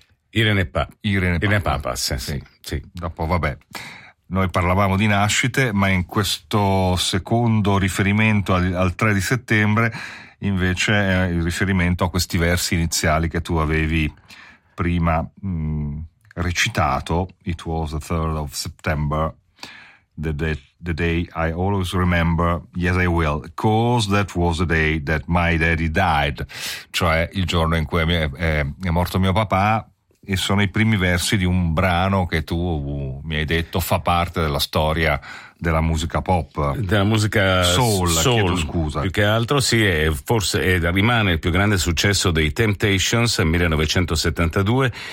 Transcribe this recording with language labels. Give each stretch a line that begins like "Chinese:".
Italian: Irene Papas. Sì. Dopo, vabbè, noi parlavamo di nascite, ma in questo secondo riferimento al 3 di settembre, invece, è il riferimento a questi versi iniziali che tu avevi prima recitato.
English: It was the 3rd of September, the day I always remember, yes I will, cause that was the day that my daddy died,
Italian: cioè il giorno in cui è morto mio papà. E sono i primi versi di un brano che tu mi hai detto fa parte della storia della musica pop. Della musica soul, chiedo scusa. Più che altro, sì, forse rimane il più grande successo dei Temptations, 1972.